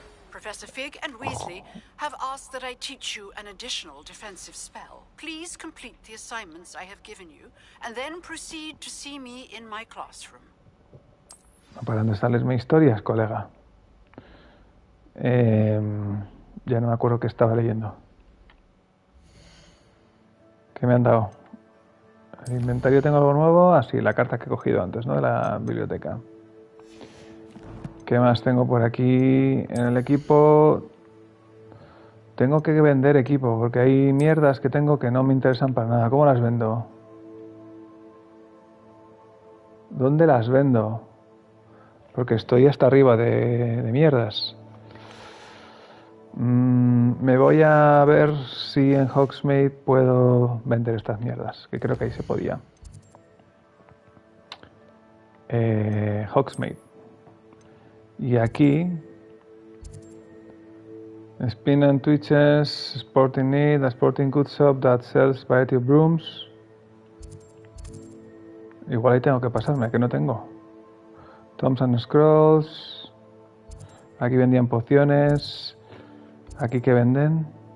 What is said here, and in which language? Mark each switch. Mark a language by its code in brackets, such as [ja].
[en] Professor Fig and Weasley have asked that I teach you an additional defensive spell. Please complete the assignments I have given you, and then proceed to see me in my classroom. [es] ¿Para dónde sales mis historias, colega? Ya no me acuerdo qué estaba leyendo. ¿Qué me han dado? ¿El inventario tengo algo nuevo? Ah, sí, la carta que he cogido antes, ¿no? De la biblioteca. ¿Qué más tengo por aquí en el equipo? Tengo que vender equipo, porque hay mierdas que tengo que no me interesan para nada. ¿Cómo las vendo? ¿Dónde las vendo? Porque estoy hasta arriba de mierdas. Me voy a ver si en Hogsmeade puedo vender estas mierdas, que creo que ahí se podía. Hogsmeade. Y aquí [en] Spin and Twitches, Sporting Need, a sporting goods shop that sells variety of brooms. [es] Igual ahí tengo que pasarme, que no tengo. Toms and Scrolls. Aquí vendían pociones. Aquí que venden.